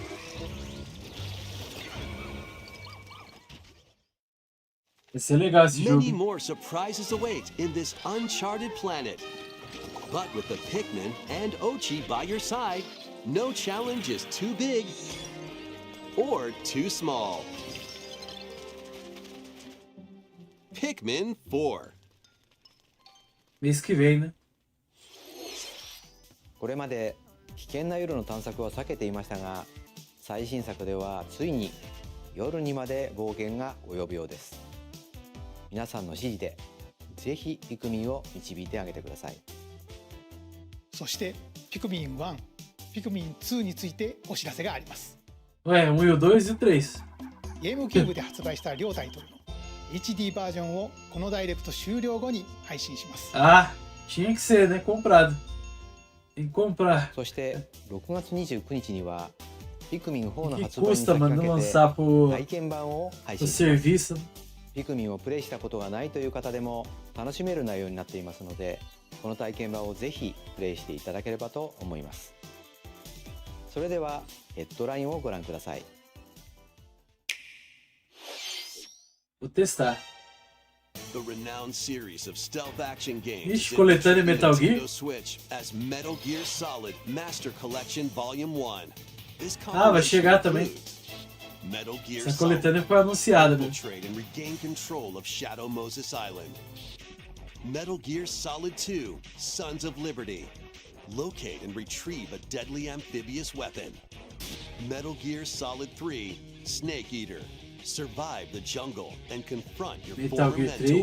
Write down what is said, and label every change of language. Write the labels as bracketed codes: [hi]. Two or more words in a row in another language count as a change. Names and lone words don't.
[en] Many more surprises await in this uncharted planet. But with the Pikmin and Ochi by your side, no challenge is too big or too small. Pikmin 4. [pt] Mês que vem, né? [ja] これまで危険な夜の探索を避けていましたが、最新作ではついに夜にまで冒険が及ぶようです。皆さんの指示でぜひピクミンを導いてあげてください。そしてピクミン1、ピクミン2についてお知らせがあります。 [pt] Ué, 1 e o 2 e o 3. [ja] ゲームキューブで発売した両タイトルの HD バージョンをこのダイレクト終了後に配信します。 [pt] Ah, tinha que ser, né? Comprado. Tem que comprar. [ja] そして6月29日にはピクミン4の発売 [pt] Que [ja] に [pt] custa, [ja] 先 [pt] mano, [ja] 駆 [pt] não [ja] けて [pt] lançar pro [ja] 体験版を配信します。 [pt] serviço. [ja] ピクミンをプレイしたことがないという方でも楽しめる内容になっていますので、この体験版をぜひプレイしていただければと思います。それではヘッドラインをご覧ください。 [pt] Vou testar. [en] The renowned series of stealth action games [pt] Ixi, coletânea Metal Gear? [en] Nintendo Switch as Metal Gear Solid Master Collection Volume 1. [pt] Ah, vai chegar também. Metal Gear Essa coletânea foi anunciada, né? [en] Infiltrate and regain control of Shadow Moses Island. Metal Gear Solid 2, Sons of Liberty. Locate and retrieve a deadly amphibious weapon. Metal Gear Solid 3, Snake Eater. Survive the jungle and confront your former mentor.